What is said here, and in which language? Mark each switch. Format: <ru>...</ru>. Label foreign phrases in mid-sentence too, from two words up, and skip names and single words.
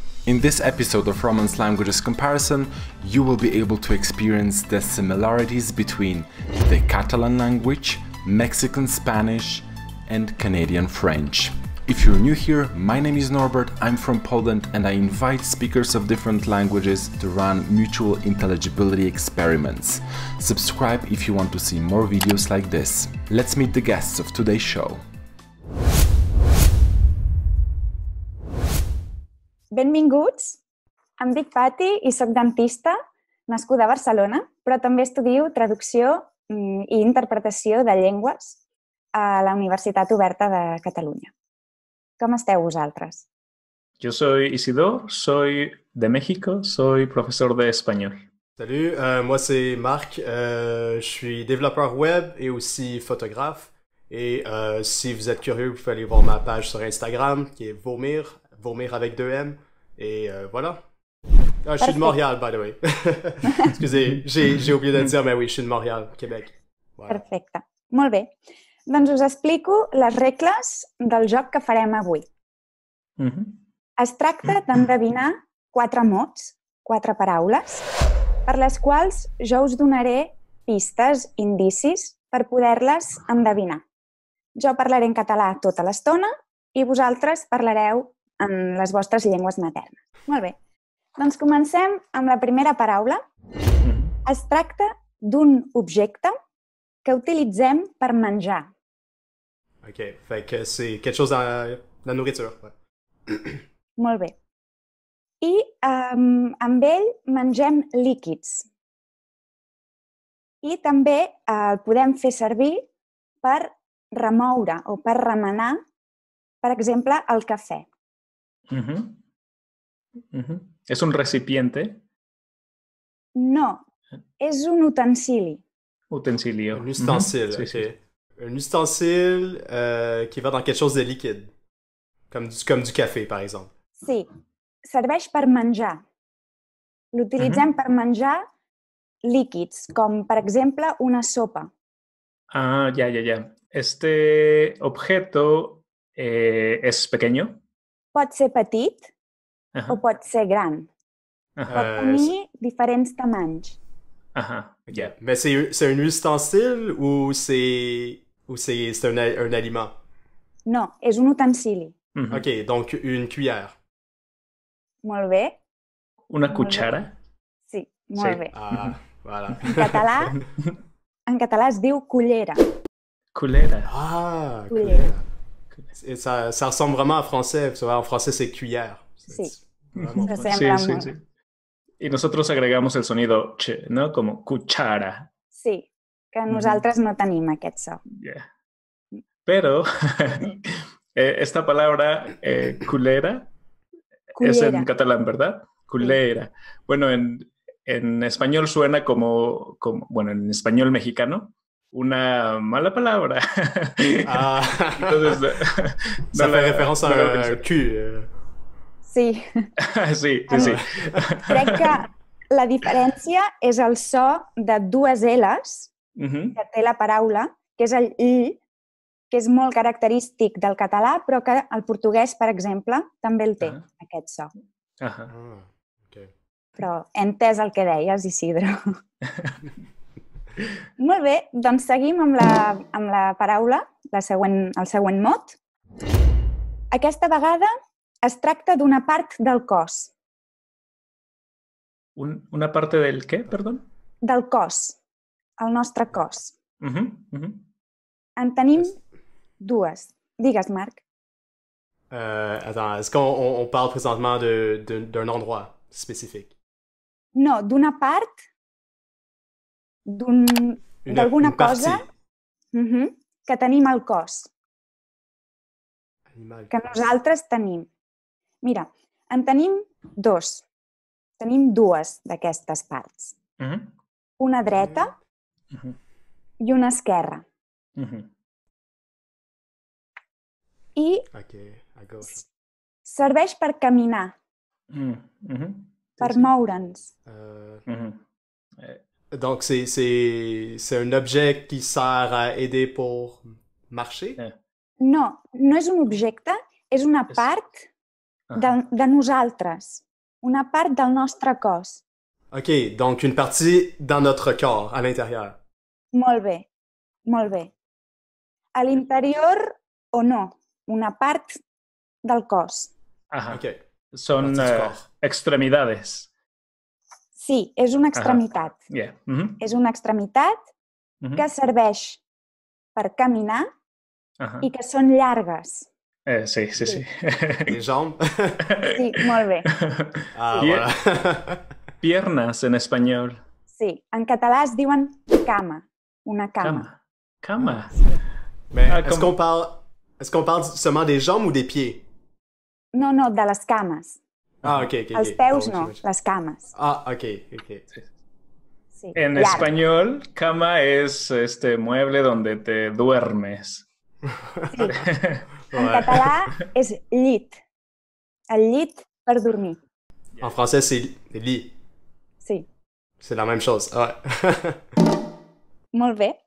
<en>In this episode of Romance Languages Comparison, you will be able to experience the similarities between the Catalan language, Mexican Spanish, and Canadian French. If you're new here, my name is Norbert, I'm from Poland, and I invite speakers of different languages to run mutual intelligibility experiments. Subscribe if you want to see more videos like this. Let's meet the guests of today's show.</en> <ca>Benvinguts! Em dic Pati i soc dentista, nascuda a Barcelona, però també estudio traducció i interpretació de llengües a la Universitat Oberta de Catalunya. Com esteu vosaltres?</ca> <es>Yo soy Isidore, soy de México, soy profesor de español.</es> <fr>Salut, moi c'est Marc, je suis développeur web et aussi photographe. Et si vous êtes curieux, vous pouvez aller voir ma page sur Instagram qui est Vomir, Vomir avec 2 M. Et voilà. Ah, je suis de Montréal,</fr> <en>by the way.</en> <fr>Excusez, j'ai oublié de le dire, mais oui, je suis de Montréal, Québec. Voilà.</fr> <ca>Perfecte. Molt bé. Doncs us explico les regles del joc que farem avui. Es tracta d'endevinar 4 mots, 4 paraules, per les quals jo us donaré pistes, indicis, per poder-les endevinar. Jo parlaré en català tota l'estona i vosaltres parlareu en les vostres llengües maternes. Molt bé. Doncs comencem amb la primera paraula. Es tracta d'un objecte que utilitzem per menjar.</ca> <fr>Ok, fait que c'est quelque chose dans la nourriture. Ouais.</fr> <ca>Molt bé. I amb ell mengem líquids. I també el podem fer servir per remoure o per remenar, per exemple, el cafè.</ca> <es>¿Es un recipiente?</es> <ca>No, és un utensili.</ca> <es>Utensilio.</es> <fr>Un ustensile,</fr> <ca>Sí,</ca> <fr>ok.</fr> <es>sí.</es> <fr>Un ustensile qui va dans quelque chose de liquide. Comme du café, par exemple.</fr> <ca>Sí, serveix per menjar. L'utilitzem per menjar líquids, com per exemple una sopa.</ca> <es>Ah, ya. ¿Este objeto es pequeño?</es> <ca>Pot ser petit</ca> <es>Ajá.</es> <ca>o pot ser gran. Pot tenir diferents tamanys.</ca> <es>Ajá, ya.</es> <fr>Mais c'est un ustensile ou c'est un aliment?</fr> <ca>No, és un utensili.</ca> <fr>Ok, donc une cuillère.</fr> <ca>Molt bé.</ca> <es>¿Una cuchara?</es> <ca>Sí, molt bé.</ca> <fr>Ah, voilà.</fr> <ca>En català es diu cullera.</ca> <es>Culera.</es> <fr>Ah, Cuillère. Et ça ressemble vraiment en français. En français, c'est cuillère.</fr> <ca>Sí.</ca> <fr>Vraiment.</fr> <ca>S'assembla molt. Sí.</ca> <es>Y nosotros agregamos el sonido ch, ¿no? Como cuchara.</es> <ca>Sí, que nosaltres no tenim aquest so.</ca> <en>Yeah.</en> <es>Pero esta palabra culera es en catalán, ¿verdad? Culera. Bueno, en español suena como, bueno, en español mexicano, una mala palabra.</es> <fr>Ah,</fr> <es>Entonces,</es> <fr>ça fait référence à un cul.</fr> <es>Sí.</es> <ca>Sí. Crec que la diferència és el so de 2 L's que té la paraula, que és el I, que és molt característic del català, però que el portuguès, per exemple, també el té, aquest so.</ca> <es>Ajá.</es> <fr>Ah, ok.</fr> <ca>Però he entès el que deies, Isidro. Molt bé, doncs seguim amb la paraula, el següent mot. Aquesta vegada es tracta d'una part del cos.</ca> <es>¿Una parte del qué, perdón?</es> <ca>Del cos, el nostre cos. En tenim 2. Digues, Marc.</ca> <fr>Attends, est-ce qu'on parle présentement d'un endroit spécifique?</fr> <ca>No, d'una part, d'alguna cosa que tenim al cos, que nosaltres tenim. Mira, en tenim 2. Tenim 2 d'aquestes parts. Una dreta i una esquerra. I serveix per caminar, per moure'ns.</ca> <fr>Donc, c'est un objet qui sert à aider pour marcher?</fr> <ca>No, no és un objecte, és una part de nosaltres. Una part del nostre cos.</ca> <fr>OK, donc une partie dans notre corps, à l'intérieur.</fr> <ca>Molt bé, molt bé. A l'interior o no, una part del cos.</ca> <es>Ajá.</es> <fr>OK.</fr> <es>Son</es> <fr>Partes du corps.</fr> <es>extremidades.</es> <ca>Sí, és una extremitat.</ca> <en>Yeah. Mhm.</en> <ca>És una extremitat Mhm. que serveix per caminar</ca> <es>Ajá.</es> <ca>i que són llargues. Sí, sí, sí.</ca> <fr>Les jambes.</fr> <ca>Sí, molt bé.</ca> <fr>Ah,</fr> <es>Pie-</es> <fr>voilà.</fr> <es>Piernas en español.</es> <ca>Sí, en català es diuen cama, una cama.</ca> <es>Cama.</es> <fr>Mais Ah, est-ce comme- qu'on parle seulement des jambes ou des pieds?</fr> <ca>No, no, de les cames.</ca> <fr>Ah, OK, OK.</fr> <ca>Els peus</ca> <fr>Donc,</fr> <ca>no,</ca> <fr>j'imagine.</fr> <ca>les cames.</ca> <fr>Ah, OK, OK.</fr> <ca>Sí,</ca> <es>En</es> <ca>llarg.</ca> <es>español, cama es este mueble donde te duermes.</es> <ca>En</ca> <fr>Ouais.</fr> <ca>català és llit. El llit per dormir.</ca> <fr>En français, c'est lit.</fr> <ca>Sí.</ca> <fr>C'est la même chose. Ouais.</fr> <ca>Molt bé.</ca>